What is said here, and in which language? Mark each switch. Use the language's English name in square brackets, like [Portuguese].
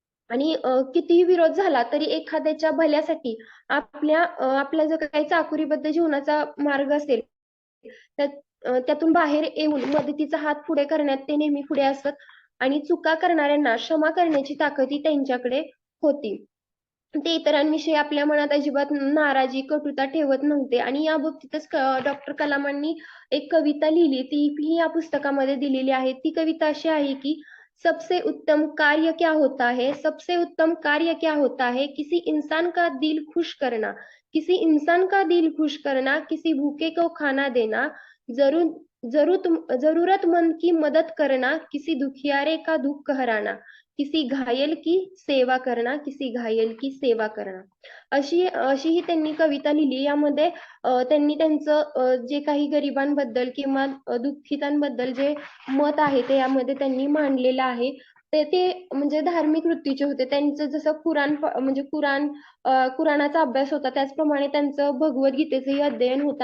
[Marathi] आणि कितीही विरोध झाला तरी एखाद्याच्या भल्यासाठी आपला जो काही चाकुरीबद्ध जीवनाचा मार्ग असेल त्यातून बाहेर येऊन मदतीचा हात पुढे करण्यात ते नेहमी पुढे असत. आणि चुका करणाऱ्यांना क्षमा करण्याची ताकदही त्यांच्याकडे होती. ते इतरांविषयी आपल्या मनात अजिबात नाराजी, कटुता ठेवत नव्हते. आणि या बाबतीतच डॉक्टर कलामांनी एक कविता लिहिली, ती या पुस्तकामध्ये दिलेली आहे. ती कविता अशी आहे की [Hindi] सबसे उत्तम कार्य क्या होता है, सबसे उत्तम कार्य क्या होता है, किसी इंसान का दिल खुश करना, किसी इंसान का दिल खुश करना, किसी भूखे को खाना देना, जरूरतमंद की मदद करना, किसी दुखियारे का दुख हराना, किसी घायल की सेवा करना, किसी घायल की सेवा करना. [Marathi] अशी ही त्यांनी कविता लिहिली. यामध्ये त्यांनी त्यांचं जे काही गरिबांबद्दल किंवा दुःखितांबद्दल जे मत आहे ते यामध्ये त्यांनी मांडलेलं आहे. ते म्हणजे धार्मिक वृत्तीचे होते. त्यांचं जसं कुराणाचा अभ्यास होता त्याचप्रमाणे त्यांचं भगवद्गीतेचंही अध्ययन होतं.